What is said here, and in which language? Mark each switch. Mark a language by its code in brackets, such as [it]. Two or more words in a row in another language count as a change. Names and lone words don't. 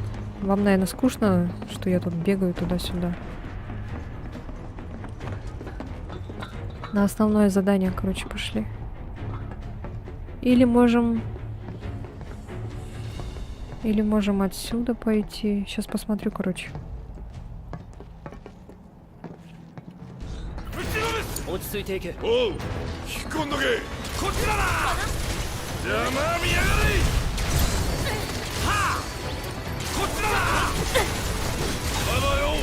[ru] Вам, наверное, скучно, что я тут бегаю туда-сюда. На основное задание, короче, пошли. Или можем отсюда пойти. Сейчас посмотрю, короче. [ja] おう、引っ込んどけ。こっちだな。邪魔見やがれ。はあ。こっちだな。まだよ。